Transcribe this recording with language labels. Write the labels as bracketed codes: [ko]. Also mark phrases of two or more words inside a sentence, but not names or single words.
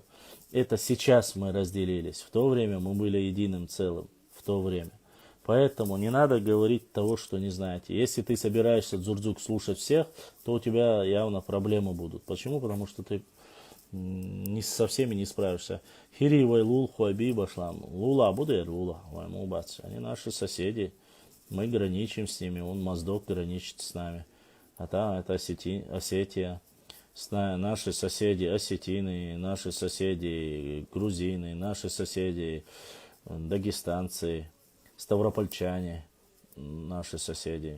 [ru] Это сейчас мы разделились, в то время мы были единым целым, в то время. Поэтому не надо говорить того, что не знаете. Если ты собираешься дзурдзук слушать всех, то у тебя явно проблемы будут. Почему? Потому что ты со всеми не справишься. Хири вайлул хуаби башлам. Лула будет лула. Вайму бац. Они наши соседи. Мы граничим с ними. Он Моздок граничит с нами. А там это Осетия. Наши соседи осетины, наши соседи грузины, наши соседи дагестанцы, ставропольчане, наши соседи.